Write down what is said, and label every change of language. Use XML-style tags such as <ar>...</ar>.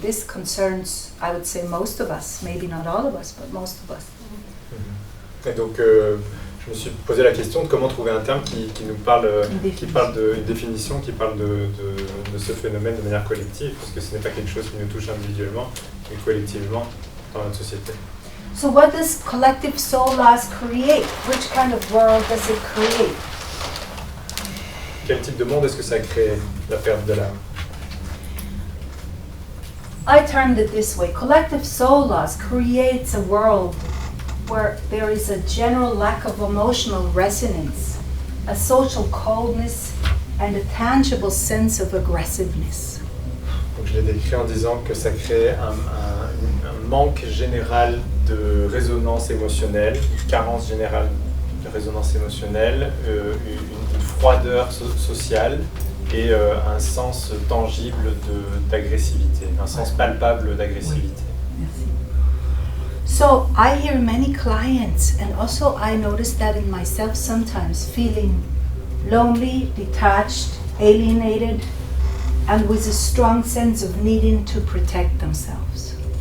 <en>This concerns, I would say, most of us, maybe not all of us, but most of us.</en> <fr>Et donc je me suis posé la question de comment trouver un terme qui nous parle, qui parle d'une définition, qui parle de ce phénomène de manière collective, parce que ce n'est pas quelque chose qui nous touche individuellement, mais collectivement dans notre société.</fr> <en>So what does collective soul loss create? Which kind of world does it create?</en> <fr>Quel type de monde est-ce que ça crée, la perte de l'âme?</fr> <en>I termed it this way. Collective soul loss creates a world where there is a general lack of emotional resonance, a social coldness, and a tangible sense of aggressiveness.</en> <fr>Donc je l'ai décrit en disant que ça crée un manque général de résonance émotionnelle, une carence générale de résonance émotionnelle, une froideur sociale et un sens tangible d'agressivité, un sens palpable d'agressivité. Merci.</fr> <en>So I hear many clients, and also I notice that in myself sometimes, feeling lonely, detached, alienated, and with a strong sense of needing to protect themselves.</en>